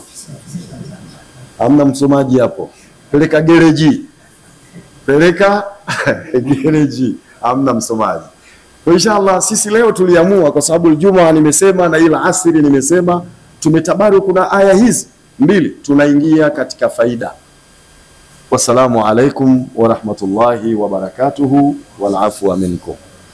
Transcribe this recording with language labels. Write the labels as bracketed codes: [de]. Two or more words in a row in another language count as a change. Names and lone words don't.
[sw] Hamna msomaji hapo. Peleka gereji. Peleka gereji. Hamna msomaji. Kwa inshallah sisi leo tuliamua kwa sababu Ijumaa nimesema na ila asiri nimesema, tumetabaru kuna aya hizi mbili, tunaingia katika faida. [ar] والسلام عليكم ورحمة الله وبركاته والعفو منكم.